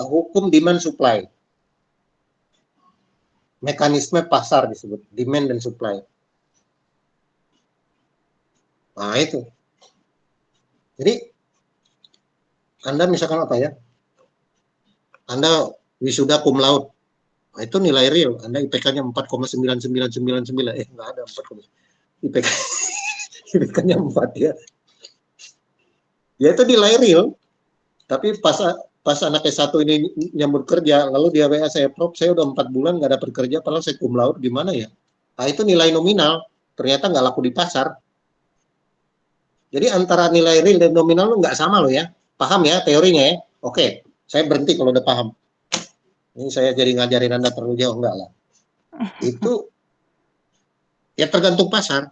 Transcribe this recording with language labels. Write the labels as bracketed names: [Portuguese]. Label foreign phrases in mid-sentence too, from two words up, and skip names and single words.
[Indonesian] Hukum [English] demand supply. [Indonesian] Mekanisme pasar disebut, demand dan supply. Nah, itu. Jadi Anda misalkan apa ya? Anda wisuda [Latin] cum laude. [Indonesian] Nah, itu nilai real. Anda IPK-nya 4,9999. Enggak ada 4, IPK-nya 4 ya. Ya itu nilai real. Tapi pas anak S1 ini nyambut kerja, lalu dia WA saya, Prof, saya udah 4 bulan nggak dapat kerja, padahal saya [Latin] cum laude, [Indonesian] gimana ya? Nah, itu nilai nominal. Ternyata nggak laku di pasar. Jadi antara nilai real dan nominal nggak sama loh ya. Paham ya teorinya ya? Oke, saya berhenti kalau udah paham. Ini saya jadi ngajarin Anda terlalu jauh, enggak lah. Itu ya tergantung pasar.